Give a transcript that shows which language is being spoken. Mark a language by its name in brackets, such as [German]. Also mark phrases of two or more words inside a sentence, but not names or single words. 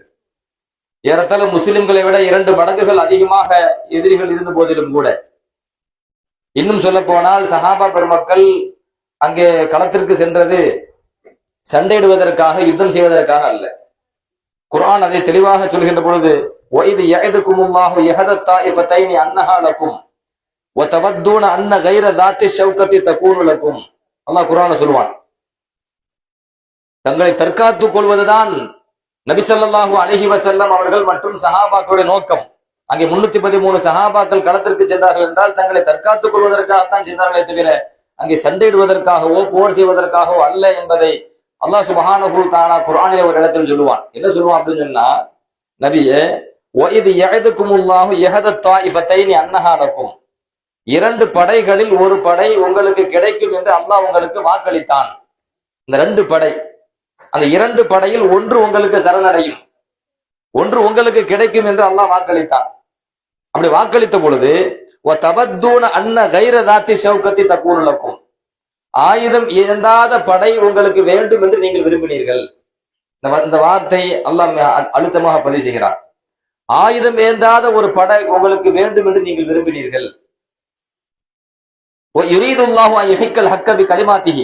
[Tamil] ஏறத்தாழ முஸ்லிம்களை விட 2 மடங்குகள் அதிகமாக எதிரிகள் இருந்த போதிலும் கூட, இன்னும் சொல்ல போனால் சஹாபா பெருமக்கள் அங்கே களத்திற்கு சென்றது சண்டையிடுவதற்காக, யுத்தம் செய்வதற்காக அல்ல. குர்ஆன் அதை தெளிவாக சொல்கின்ற பொழுது [Arabic] وَإِذْ يَعِدُكُمُ اللَّهُ إِحْدَى الطَّائِفَتَيْنِ أَنَّهَا لَكُمْ وَتَوَدُّونَ أَنَّ غَيْرَ ذَاتِ الشَّوْكَةِ تَكُونُ لَكُمْ. [Tamil] அல்லாஹ் குர்ஆன்ல சொல்வான், தங்களை தற்காத்துக் கொள்வதுதான் நபி [Arabic] صلى الله عليه وسلم [Tamil] அவர்கள் மற்றும் சஹாபாக்களுடைய நோக்கம். அங்கே 313 சஹாபாக்கள் களத்திற்கு சென்றார்கள் என்றால் தங்களை தற்காத்துக் கொள்வதற்காகத்தான் சென்றார்களே தவிர அங்கே சண்டையிடுவதற்காகவோ போர் செய்வதற்காகவோ அல்ல என்பதை அல்லாஹ் [Arabic] سبحانه تعالى [Tamil] குர்ஆனிலே ஒரு இடத்தில் சொல்லுவான். என்ன சொல்லுவான் அப்படின்னு சொன்னா, நபியே [Arabic] وَإِذْ يَعِدُكُمُ اللَّهُ إِحْدَى الطَّائِفَتَيْنِ أَنَّهَا لَكُمْ. [Tamil] 2 படைகளில் ஒரு படை உங்களுக்கு கிடைக்கும் என்று அல்லாஹ் உங்களுக்கு வாக்களித்தான். இந்த 2 படை, அந்த 2 படையில் ஒன்று உங்களுக்கு சரணடையும், ஒன்று உங்களுக்கு கிடைக்கும் என்று அல்லாஹ் வாக்களித்தான். அப்படி வாக்களித்த பொழுது [Arabic] وَتَوَدُّونَ أَنَّ غَيْرَ ذَاتِ الشَّوْكَةِ تَكُونُ لَكُمْ. [Tamil] ஆயுதம் ஏந்தாத படை உங்களுக்கு வேண்டும் என்று நீங்கள் விரும்பினீர்கள். இந்த வார்த்தை அல்லாஹ் அழுத்தமாக பதிவு செய்கிறார். ஆயுதம் ஏந்தாத ஒரு படை உங்களுக்கு வேண்டும் என்று நீங்கள் விரும்பினீர்கள். [Arabic] يريد الله أن يحق الحق بكلماته.